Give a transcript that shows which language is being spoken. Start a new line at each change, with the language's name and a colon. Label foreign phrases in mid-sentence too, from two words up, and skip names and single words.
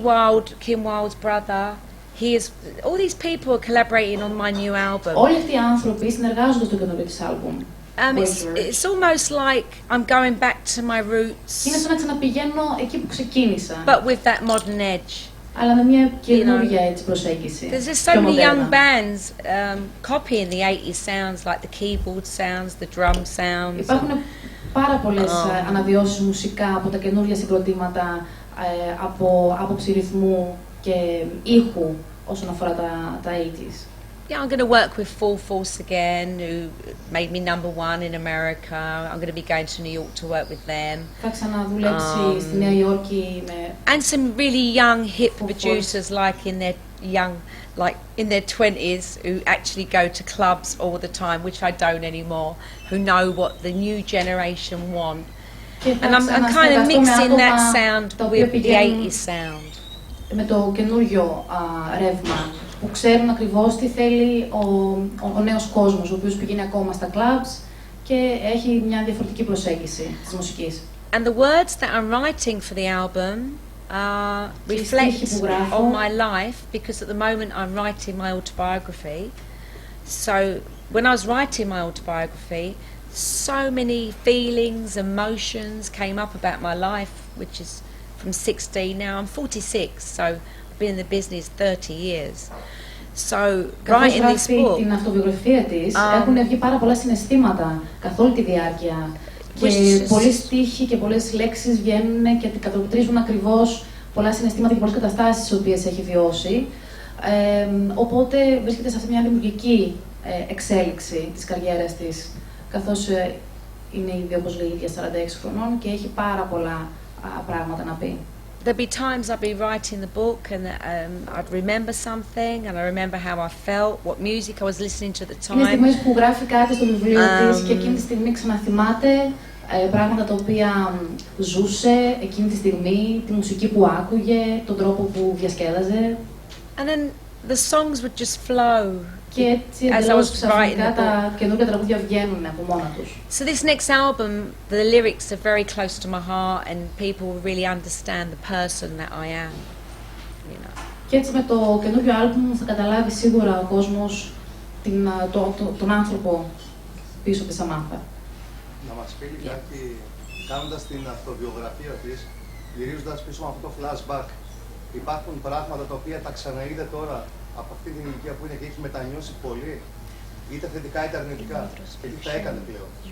English: Ricky Wilde, Kim Wilde's brother. all these people are collaborating on my new album.
Greek: Όλοι αυτοί οι άνθρωποι συνεργάζονται στο καινούριο της άλμπουμ.
English: It's almost like I'm going back to my roots.
Greek: Είναι σαν να ξαναπηγαίνω εκεί που ξεκίνησα.
English: But with that modern edge.
Greek: Αλλά με μια καινούργια έτσι προσέγγιση.
English: There's just so many young bands copying the 80s sounds, like the keyboard sounds, the drum sounds.
Greek: Υπάρχουν πάρα πολλές αναβιώσεις μουσικά από τα καινούργια συγκροτήματα, από άποψη ρυθμού και ήχου όσον αφορά τα 80s.
English: Yeah, I'm going to work with Full Force again, who made me #1 in America. I'm going to be going to New York to work with them.
Greek: Θα ξαναδουλέψει στη Νέα Υόρκη με...
English: And some really young hip producers like in their 20s who actually go to clubs all the time, which I don't anymore, who know what the new generation want. And I'm kind of mixing that sound with the 80s sound.
Greek: Με το καινούριο ρεύμα, που ξέρουν ακριβώς τι θέλει ο νέος κόσμος, ο οποίος πηγαίνει ακόμα στα clubs και έχει μια διαφορετική προσέγγιση της μουσικής.
English: And the words that I'm writing for the album reflect on my life, because at the moment I'm writing my autobiography. So when I was writing my autobiography, so many feelings, emotions came up about my life, which is from 16 now. I'm 46, so I've been in the business 30 years. So writing this book.
Greek: Την αυτοβιογραφία της, έχουν βγει πάρα πολλά συναισθήματα καθ' όλη τη διάρκεια. Και πολλοί στίχοι και πολλές λέξεις βγαίνουν και αντικατοπτρίζουν ακριβώς πολλά συναισθήματα και πολλές καταστάσεις τις οποίες έχει βιώσει. Οπότε βρίσκεται σε αυτή μια δημιουργική εξέλιξη της καριέρας της, καθώς είναι ήδη, όπως λέει, ίδια 46 χρονών και έχει πάρα πολλά πράγματα να πει.
English: There'll be times I'll be writing the book and I'd remember something and I remember how I felt, what music I was listening to at the time.
Greek: Είναι στιγμές που γράφει κάτι στο βιβλίο της και εκείνη τη στιγμή ξαναθυμάται πράγματα τα οποία ζούσε εκείνη τη στιγμή, τη μουσική που άκουγε, τον τρόπο που διασκέδαζε.
English: And then the songs would just flow.
Greek: Και έτσι εντελώς ξαφνικά τα καινούργια τραγούδια βγαίνουν από μόνα τους.
English: So this next album, the lyrics are very close to my heart and people will really understand the person that I am. You know.
Greek: Και έτσι με το καινούργιο άλμπουμ θα καταλάβει σίγουρα ο κόσμος τον άνθρωπο πίσω από τη Samantha. Να μας πει λιγάκι, κάνοντας την αυτοβιογραφία της, γυρίζοντας πίσω με αυτό το flashback, υπάρχουν πράγματα τα οποία τα ξαναείδε τώρα από αυτή την ηλικία που είναι και έχει μετανιώσει πολύ, είτε θετικά είτε αρνητικά, και τι θα έκανε πλέον.